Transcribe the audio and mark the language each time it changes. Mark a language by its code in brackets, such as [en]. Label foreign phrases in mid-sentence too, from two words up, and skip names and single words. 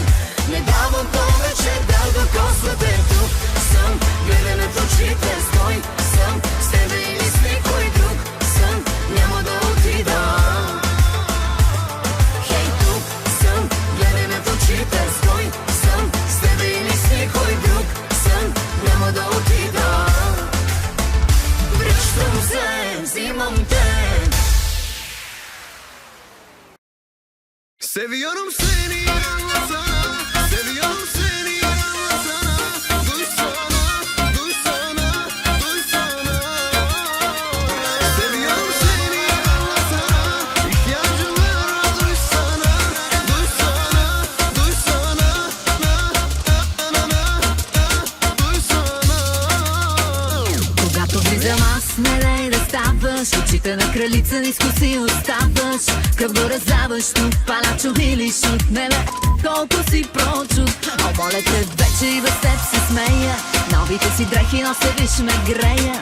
[bg] Не давам повече да докосвате. Тук съм, гледай в очите, стой съм с тебе или с никой друг съм, няма да отида. Хей, тук съм, гледай в очите, стой съм с тебе или с никой друг съм, няма да отида. Връщам се, взимам те. [tr] Seviyorum seni anlasana, seviyorum seni anlasana. Duysana, duysana, duysana. Seviyorum seni anlasana, ihtiyacım var duysana. Duysana, duysana, duysana. [bg] Когато влизам аз, не дай да ставаш. Очите на кралица ниско си оставаш. Къвто раздаваш тук, палачо или шут. Не бе, колко си прочут. О, моля те, вече и въз теб се смея. Новите си дрехи нося, виж ме грея.